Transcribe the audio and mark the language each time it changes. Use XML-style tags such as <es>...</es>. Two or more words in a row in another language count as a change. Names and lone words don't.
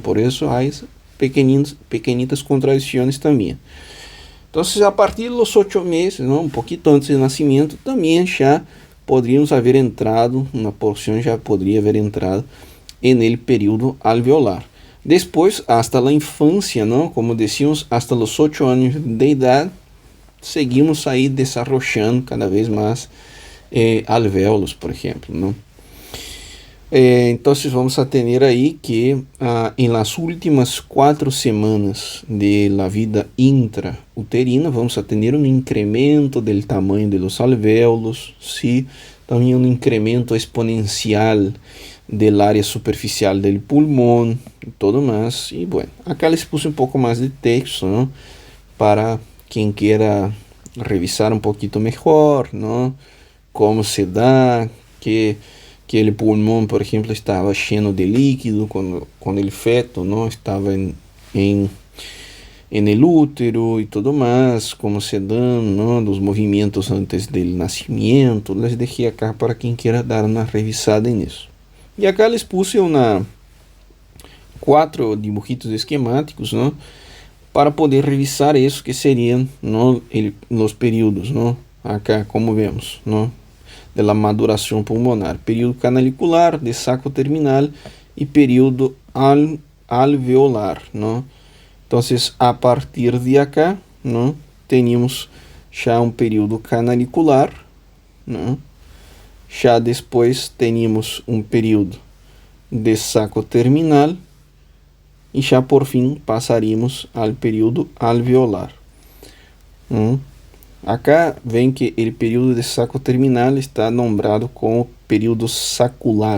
<pt>Por isso há pequenitas contradições também. Então, a partir dos 8 meses, não, um pouquinho antes do nascimento, também já poderíamos haver entrado, uma porção já poderia haver entrado no período alveolar. Depois, hasta a infância, não?</pt> <es>Como decíamos,</es> <pt>hasta os 8 anos de idade, seguimos aí desarrollando cada vez mais alvéolos, por exemplo, não? Então, vamos a ter aí que em</pt> <es>las últimas 4 semanas de la vida intrauterina,</es> <pt>vamos a ter um incremento do tamanho</pt> <es>de los alvéolos,</es> <pt>sim, também um incremento exponencial</pt> <es>del área superficial del pulmón y todo más. Y bueno, acá les puse un poco más de texto, ¿no?, para quien quiera revisar un poquito mejor, ¿no?, cómo se da, que el pulmón, por ejemplo, estaba lleno de líquido cuando el feto, ¿no?, estaba en el útero y todo más, cómo se dan, ¿no?, los movimientos antes del nacimiento. Les dejé acá para quien quiera dar una revisada en eso. E acá les puse 4 dibujitos esquemáticos, ¿no?, para poder revisar</es> <pt>isso que seriam,</pt> <es>¿no?,</es> <pt>os períodos,</pt> <es>¿no?, acá como vemos, ¿no?, de la maduração pulmonar, período canalicular, de saco terminal e período alveolar, ¿no?</es> <pt>Então, a partir de acá, ¿no?, teníamos já um período canalicular, ¿no? Já depois teníamos um período de saco terminal e já por fim passaríamos ao período alveolar. Acá vem que o período de saco terminal está nombrado como período sacular.</pt>